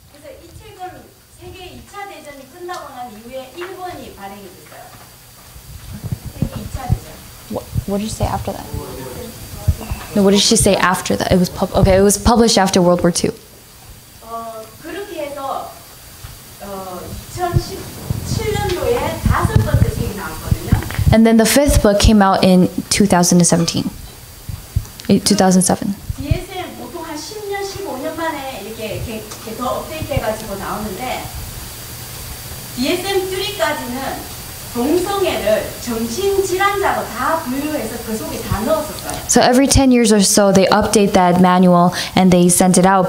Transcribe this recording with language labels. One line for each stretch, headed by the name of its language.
Korean: 그래서 이 책은 세계 2차 대전이 끝나고 난 이후에 일본이 발행이 됐어요. 세계 2차 대전.
English: What did you say after that? No, what did she say after that? It was it was published after World War II.
Korean: 그렇게 해서 2017년도에 5번째 책이 나왔거든요.
English: And then the fifth book came out in 2017. 2007.
Korean: DSM 보통 한 10년, 15년 만에 이렇게 더 업데이트해가지고 나오는데 DSM-3까지는 동성애를 정신질환자로 다 분류해서 그 속에 다 넣었었어요.
English: So every 10 years or so, they update that manual and they send it out.